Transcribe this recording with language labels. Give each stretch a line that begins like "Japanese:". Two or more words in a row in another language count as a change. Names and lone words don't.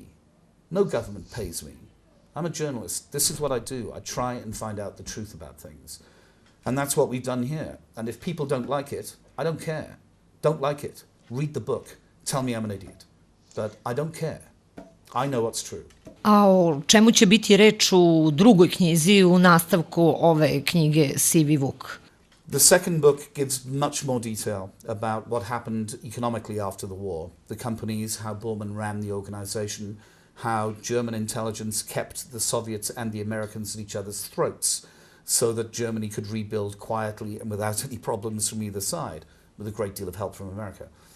English: No government pays me. I'm a journalist. This is what I do. I try and find out the truth about things. And that's what we've done here. And if people don't like it, I don't care. Don't like it. Read the book. Tell me I'm an idiot. But I don't care. I know what's true.
Serbian: A o čemu će biti reč u drugoj knjizi, u nastavku ove knjige Sivi Vuk?
English: The second book gives much more detail about what happened economically after the war. The companies, how Bormann ran the organization, how German intelligence kept the Soviets and the Americans at each other's throats so that Germany could rebuild quietly and without any problems from either side, with a great deal of help from America.